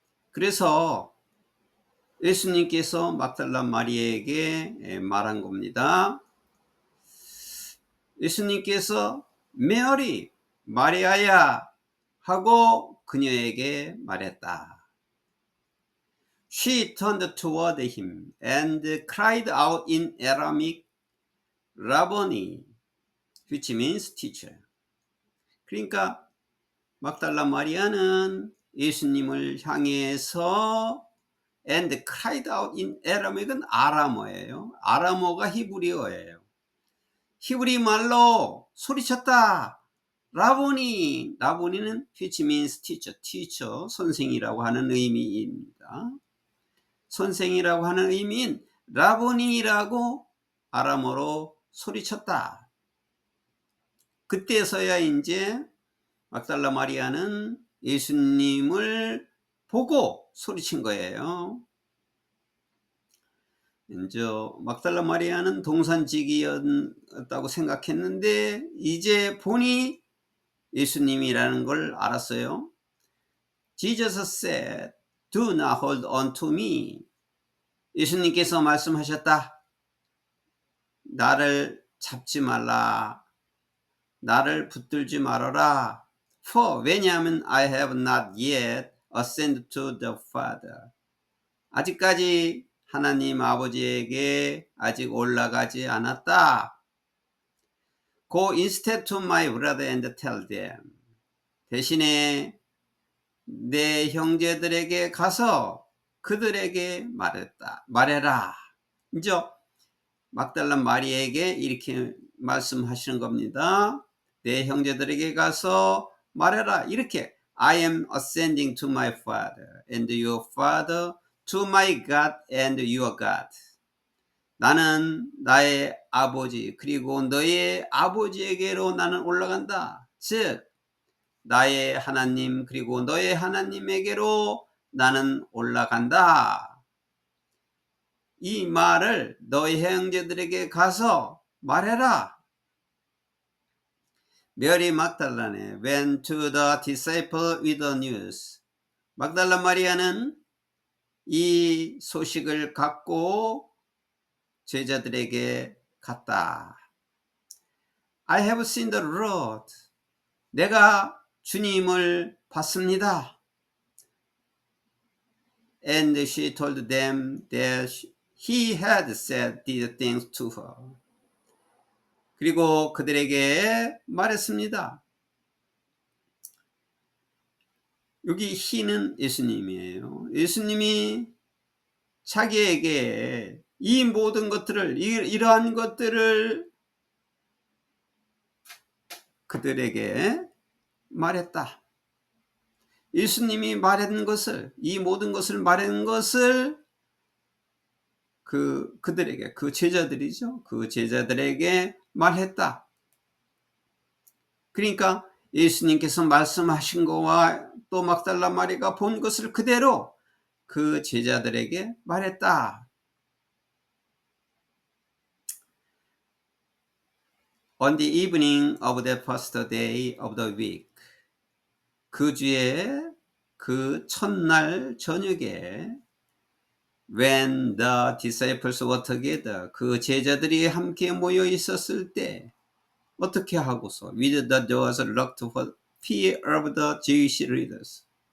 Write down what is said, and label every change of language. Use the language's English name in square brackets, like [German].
[Korean] 그래서 예수님께서 막달라 마리아에게 말한 겁니다. 예수님께서 메어리, 마리아야 하고 그녀에게 말했다. [English] She turned toward him and cried out in Aramaic, Rabboni, which means teacher. [Korean] 그러니까 막달라 마리아는 예수님을 향해서 [English] and cried out in Aramic [Korean] 은 아람어예요. 아람어가 히브리어예요. 히브리 말로 소리쳤다. 라보니, 라보니는 [English] which means teacher, [Korean] 선생이라고 하는 의미입니다. 선생이라고 하는 의미인 라보니라고 아람어로 소리쳤다. 그때서야 이제 막달라 마리아는 예수님을 보고 소리친 거예요. 이제 막달라 마리아는 동산직이었다고 생각했는데 이제 보니 예수님이라는 걸 알았어요. [English] Jesus said, Do not hold on to me. [Korean] 예수님께서 말씀하셨다. 나를 잡지 말라. 나를 붙들지 말아라. [English] For [Korean] 왜냐하면 [English] I have not yet ascended to the Father. [Korean] 아직까지 하나님 아버지에게 아직 올라가지 않았다. [English] Go instead to my brother and tell them. [Korean] 대신에 내 형제들에게 가서 그들에게 말해라. 이제 막달라 마리아에게 이렇게 말씀하시는 겁니다. 내 형제들에게 가서 말해라. 이렇게 [English] I am ascending to my Father and your Father, to my God and your God. [Korean] 나는 나의 아버지 그리고 너의 아버지에게로 나는 올라간다. 즉 나의 하나님 그리고 너의 하나님에게로 나는 올라간다. 이 말을 너의 형제들에게 가서 말해라. [English] 메리 막달라네 went to the disciple with the news. [Korean] 막달라 마리아는 이 소식을 갖고 제자들에게 갔다. [English] I have seen the Lord. [Korean] 내가 주님을 봤습니다. [English] And she told them that he had said these things to her. [Korean] 그리고 그들에게 말했습니다. 여기 he는 예수님이에요. 예수님이 자기에게 이 모든 것들을 이러한 것들을 그들에게 말했다. 예수님이 말한 것을 이 모든 것을 말한 것을 그들에게 그 제자들이죠. 그 제자들에게 말했다. 그러니까 예수님께서 말씀하신 거와 또 막달라 마리아가 본 것을 그대로 그 제자들에게 말했다. [English] On the evening of the first day of the week. [Korean] 그 주에 그 첫날 저녁에 [English] when the disciples were together. [Korean] 그 제자들이 함께 모여 있었을 때 어떻게 하고서 [English] with the doors locked for fear of the Jewish leaders.